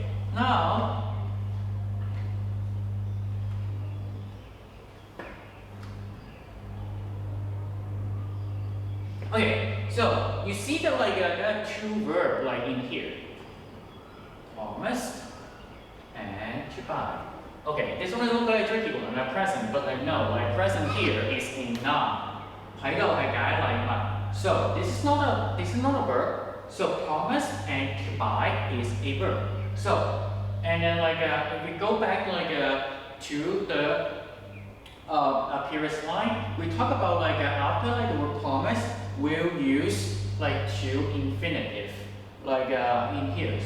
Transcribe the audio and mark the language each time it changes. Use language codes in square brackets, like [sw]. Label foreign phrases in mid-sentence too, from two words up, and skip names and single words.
[en] Now, okay, so you see that there are two verbs in here. Promise and to buy. Okay, this one looks like a tricky one, a present, but no, present here is in noun. [yue] 喺度係解禮物。 [en] So this is not a verb. So promise and to buy is a verb. So and then if we go back to the previous line, we talk about after the word promise, we'll use to infinitive in here.